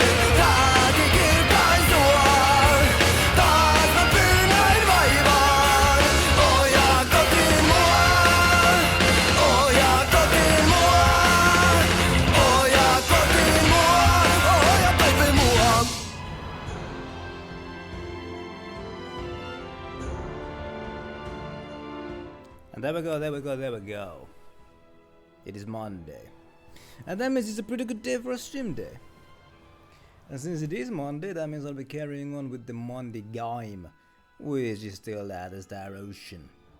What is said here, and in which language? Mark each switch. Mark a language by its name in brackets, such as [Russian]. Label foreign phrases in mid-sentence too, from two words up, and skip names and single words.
[Finnish] Tähti kirkkaisua. Taas mä pynnäin vaivaan. Ohjaa kotiin mua. Ohjaa kotiin mua. Ohjaa kotiin mua. Ohjaa kotiin mua. [English] And there we go, there we go, there we go. It is Monday. And that means it's a pretty good day for a stream day. And since it is Monday, that means I'll be carrying on with the Monday game, which is still at the Star Ocean.